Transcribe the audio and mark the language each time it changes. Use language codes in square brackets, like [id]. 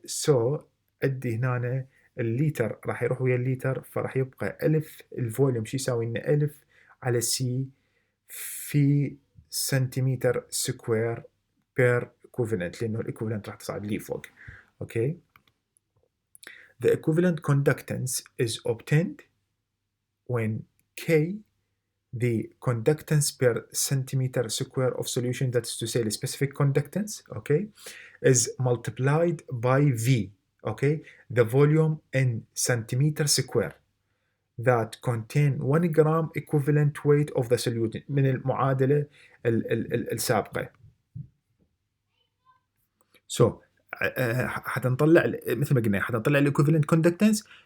[ar] so ادي هنا الليتر راح يروح ويا الليتر، فراح يبقى 1000. الفوليوم شو يساوي لنا 1000 على سي في سنتيمتر سكوير بير equivalent، لانه الايكوفالنت راح تصعد لي فوق. اوكي. [en] The equivalent conductance is obtained when K, the conductance per centimeter square of solution, that is to say the specific conductance, okay, is multiplied by V, okay, the volume in centimeter square that contain 1 gram equivalent weight of the solute [ar] من المعادلة السابقة. so حتنطلع مثل ما قلنا حتنطلع الايكوفالنت كوندكتنس.